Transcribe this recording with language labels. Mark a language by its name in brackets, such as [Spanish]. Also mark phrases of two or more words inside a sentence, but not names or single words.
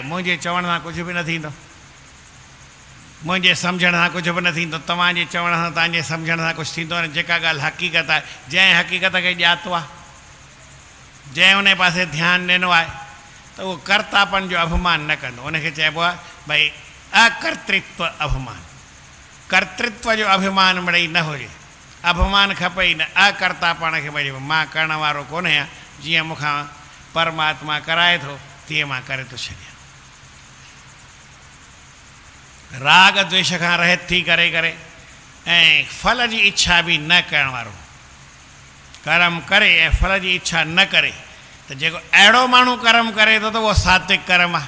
[Sindhi] मुंहिंजे चवण सां कुझु बि न थींदो, मुंहिंजे सम्झण सां कुझु बि न थींदो, तव्हांजे चवण सां तव्हांजे सम्झण सां कुझु थींदो न। जेका ॻाल्हि हक़ीक़त आहे, जंहिं हक़ीक़त खे ॼातो आहे, जंहिं उन पासे ध्यानु ॾिनो आहे त उहो कर्तापन जो अभिमान न कंदो। उनखे चइबो आहे भई अकर्तृत्व अभिमान। कर्तृत्व जो अभिमान मिड़ई न हुजे, अभिमान खपे ई न। अकर्तापण खे भई मां करण वारो कोन आहियां, जीअं मूंखां परमात्मा कराए थो तीअं मां करे थो छॾियां। राग द्वेष खां रहित थी करे करे ऐं फल जी इच्छा बि न करण वारो, कर्म करे ऐं फल जी इच्छा न करे, त जेको अहिड़ो माण्हू कर्म करे थो त उहो सात्विक कर्म आहे।